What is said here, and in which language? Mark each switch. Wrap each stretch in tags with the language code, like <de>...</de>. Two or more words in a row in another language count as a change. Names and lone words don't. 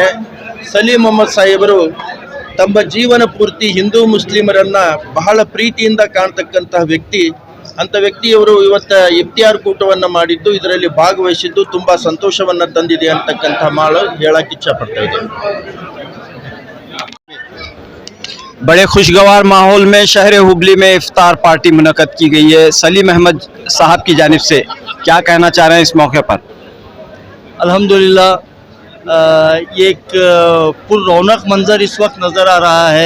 <kn>ಸಲೀಂ ಮೊಹಮ್ಮದ್ ಸಾಹೇಬರು ತಮ್ಮ ಜೀವನ ಪೂರ್ತಿ ಹಿಂದೂ ಮುಸ್ಲಿಮರನ್ನು ಬಹಳ ಪ್ರೀತಿಯಿಂದ ಕಾಣ್ತಕ್ಕಂತಹ ವ್ಯಕ್ತಿ। ಅಂಥ ವ್ಯಕ್ತಿಯವರು ಇವತ್ತು ಇಫ್ತಿಯಾರ್ ಕೂಟವನ್ನು ಮಾಡಿದ್ದು, ಇದರಲ್ಲಿ ಭಾಗವಹಿಸಿದ್ದು ತುಂಬ ಸಂತೋಷವನ್ನು ತಂದಿದೆ ಅಂತಕ್ಕಂಥ ಮಾತು ಹೇಳಕ್ಕೆ ಇಚ್ಛಪಡ್ತಾ ಇದ್ದೇನೆ।</kn> <ur>بڑے خوشگوار ماحول میں شہر ہبلی میں افطار پارٹی منعقد کی گئی ہے. سلیم احمد صاحب کی جانب سے کیا کہنا چاہ رہے ہیں اس موقع پر? الحمدللہ یہ ایک پررونق منظر اس وقت نظر آ رہا ہے.</ur>